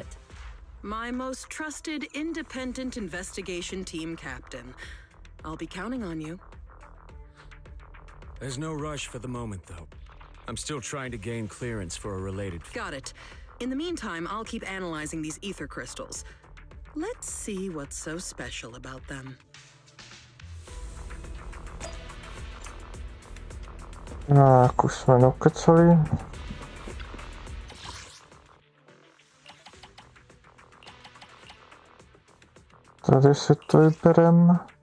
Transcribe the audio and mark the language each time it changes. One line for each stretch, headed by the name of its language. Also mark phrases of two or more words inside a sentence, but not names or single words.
English: My most trusted independent investigation team captain. I'll be counting on you. There's no rush for the moment, though. I'm still trying to gain clearance for a related... Got it. In the meantime, I'll keep analyzing these ether crystals. Let's see what's so special about them.
Czech: Tak, už jsme dokecali. Tady si to vyberem.